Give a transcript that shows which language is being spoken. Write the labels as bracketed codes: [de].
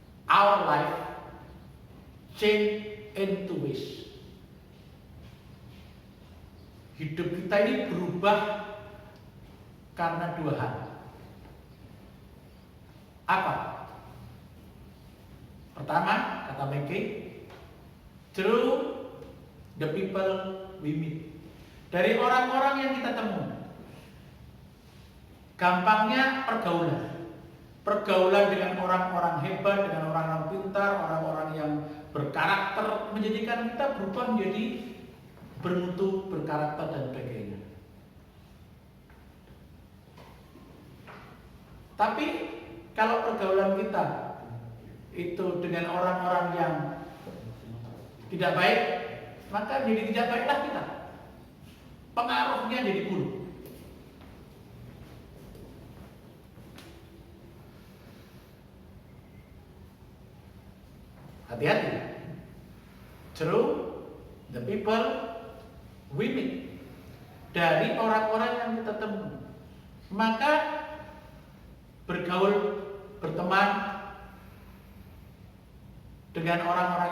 [en] Our life change in two ways. [id] Hidup kita ini berubah karena dua hal. Apa? Pertama, kata [en] Mackay, through the people we meet. [id] Dari orang-orang yang kita temui. Gampangnya pergaulan. Pergaulan dengan orang-orang hebat, dengan orang-orang pintar, orang-orang yang berkarakter, menjadikan kita berubah menjadi bermutu, berkarakter dan sebagainya. Tapi kalau pergaulan kita itu dengan orang-orang yang tidak baik, maka jadi tidak baiklah kita. Pengaruhnya jadi buruk. Hati-hati. [en] Through the people we meet. [id] Dari orang-orang yang kita temui. Maka bergaul, berteman dengan orang-orang yang